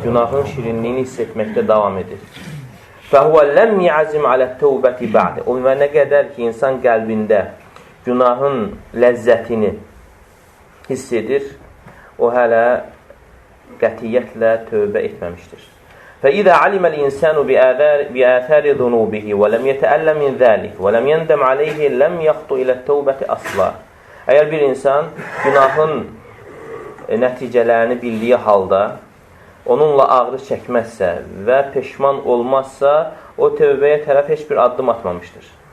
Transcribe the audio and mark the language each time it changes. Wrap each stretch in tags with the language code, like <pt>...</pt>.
<az>Günahın şirinliyini hiss etməkdə davam edir.</az> <ar>Fəhvə ləm yəzim alə təvbəti bə'də.</ar> <az>O nə qədər ki, insan qəlbində günahın ləzzətini hiss edir, o hələ qətiyyətlə tövbə etməmişdir.</az> <ar>فإذا علم الإنسان بآثار ذنوبه ولم يتألم من ذلك ولم يندم عليه لم يخطو إلى التوبة أصلا.</ar> <az>Əgər bir insan günahın nəticələrini bildiyi halda onunla ağrı çəkməzsə və peşman olmazsa, o tövbəyə tərəf heç bir addım atmamışdır.</az>